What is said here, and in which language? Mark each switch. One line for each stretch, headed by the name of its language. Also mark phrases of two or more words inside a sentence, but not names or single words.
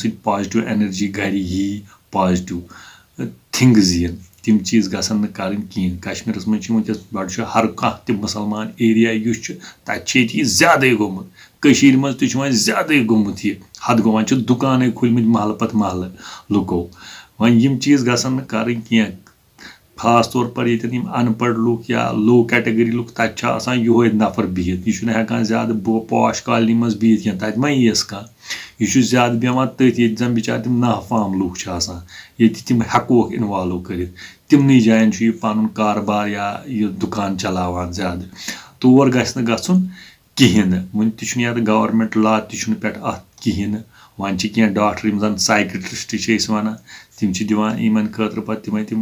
Kashmiri: سۭتۍ
English: positive energy
Kashmiri: گرِ یی
English: positive things
Kashmiri: یِن تِم چیٖز گژھن نہٕ کرٕنۍ کِہیٖنۍ کشمیٖرس منٛز چھِ وٕنکیٚس بَڑٕ چھُ ہر کانٛہہ تہِ مُسلمان ایریا یُس چھُ تَتہِ چھِ ییٚتہِ یہِ زیادَے گوٚمُت کٔشیٖر منٛز تہِ چھُ وۄنۍ زیادَے گوٚمُت یہِ حد گوٚو وۄنۍ چھِ دُکانے کھوٗلمٕتۍ محلہٕ پتہٕ محلہٕ لُکو وۄنۍ یِم چیٖز گژھن نہٕ کرٕنۍ کینٛہہ خاص طور پر ییٚتٮ۪ن یِم ان پڑھ لُکھ یا
English: low category
Kashmiri: لُکھ تَتہِ چھُ آسان یِہوے نفر بِہِتھ یہِ چھُنہٕ ہٮ۪کان زیادٕ پاش کالنی منٛز بِہِتھ کینٛہہ تَتہِ ما ییٖیَس کانٛہہ یہِ چھُ زیادٕ بیٚہوان تٔتھۍ ییٚتہِ زن بِچارٕ تِم نافام لُکھ چھِ آسان ییٚتہِ تِم ہٮ۪کوکھ اِنوالو کٔرِتھ تِمنٕے جاین چھُ یہِ پنُن کاربار یا یہِ دُکان چلاوان زیادٕ تور گژھِ نہٕ گژھُن کِہیٖنۍ نہٕ وُنہِ تہِ چھُنہٕ یتھ
English: government law
Kashmiri: تہِ چھُنہٕ پٮ۪ٹھ اتھ کِہیٖنۍ نہٕ وۄنۍ چھِ کینٛہہ ڈاکٹر یِم زن سایکٹرسٹ چھِ أسۍ ونان تِم چھِ دِوان یِمن خٲطرٕ پتہٕ تِمے تِم